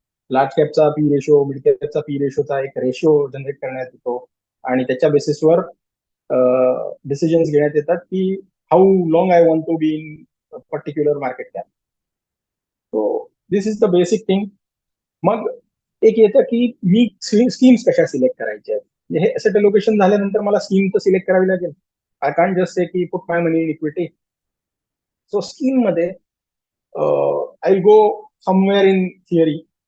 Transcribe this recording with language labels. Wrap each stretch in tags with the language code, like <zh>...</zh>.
<mr>Large captcha P ratio, mid captcha P रेशोचा एक ratio generate करण्यात येतो आणि त्याच्या बेसिसवर डिसिजन्स घेण्यात येतात की</mr> <en>How long I want to be in particular market cap. So this is the basic thing.</en> <mr>मग एक येतं की मी स्कीम्स कशा सिलेक्ट करायच्या आहेत. म्हणजे हे असेट अलोकेशन झाल्यानंतर मला स्कीम तर सिलेक्ट करावी लागेल.</mr> <en>I can't just say की put my money in equity. So scheme मध्ये I will go somewhere in theory.</en>